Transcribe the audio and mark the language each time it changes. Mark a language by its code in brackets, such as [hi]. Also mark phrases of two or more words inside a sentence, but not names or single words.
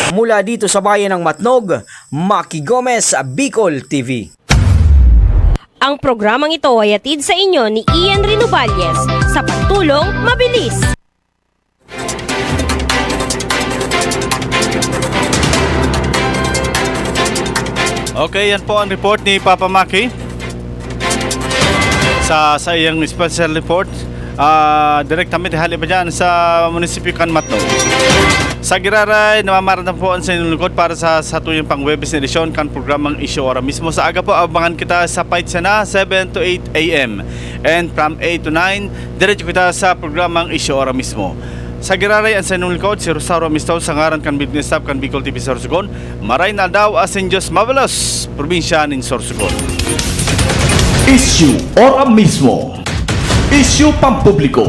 [tl] mula dito sa bayan ng Matnog, Maki Gomez, Bicol TV. Ang programang ito ay hatid sa inyo ni Ian Renovalles sa pagtulong mabilis. [bik] Okay, yan po ang report ni Papa Maki sa iyang [en] special report. [bik] Direktamente hali pa dyan sa munisipyo kan Matnog. Sa Giraray, namamaratan po ang sa inyong lingkod para sa tuyong pang-Webes na edisyon kan programang Isyo Ora Mismo. Sa aga po, abangan kita sa Paitsana, 7 to 8 a.m. [en] And from 8 to 9, [bik] diretso kita sa programang Isyo Ora Mismo. Sa Giraray, ang sa inyong lingkod, si Rosario Mistaw, sa ngaran kan [en] business staff [bik] kan Bicol TV Sorsogon. Maray na daw asin Diyos Mabalos, probinsya ng Sorsogon. Isyu Ora Mismo. Isyu pampubliko.